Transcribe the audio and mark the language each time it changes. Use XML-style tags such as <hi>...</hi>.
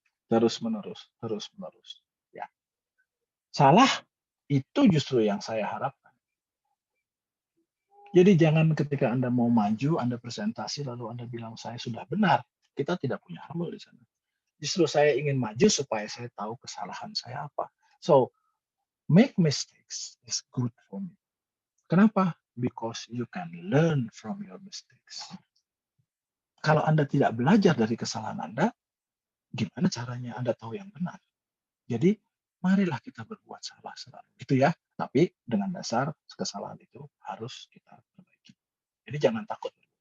<id>Terus-menerus, terus-menerus. Ya. Salah, itu justru yang saya harapkan. Jadi jangan ketika Anda mau maju, Anda presentasi, lalu Anda bilang, saya sudah benar. Kita tidak punya humble di sana. Justru saya ingin maju supaya saya tahu kesalahan saya apa.</id> <en>So, make mistakes is good for me.</en> <id>Kenapa?</id> <en>Because you can learn from your mistakes.</en> <id>Kalau Anda tidak belajar dari kesalahan Anda, gimana caranya Anda tahu yang benar? Jadi, marilah kita berbuat salah selalu. Itu ya. Tapi dengan dasar kesalahan itu harus kita perbaiki. Jadi jangan takut.</id>